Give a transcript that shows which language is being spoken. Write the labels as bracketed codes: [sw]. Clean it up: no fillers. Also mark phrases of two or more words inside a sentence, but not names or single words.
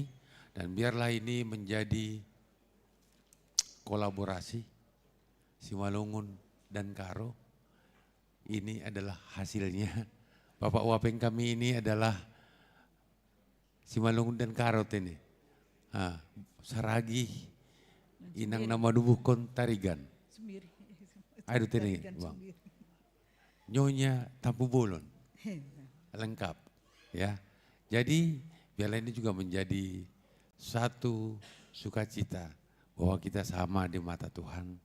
[id] Dan biarlah ini menjadi kolaborasi Simalungun dan Karo, ini adalah hasilnya. Bapak Wapeng kami ini adalah Simalungun dan Karo ini. Saragi, inang nama dubukon tarigan. Aduh ini, Bang. Nyonya Tampu Bolon, lengkap. Ya, jadi biarlah ini juga menjadi satu sukacita bahwa kita sama di mata Tuhan.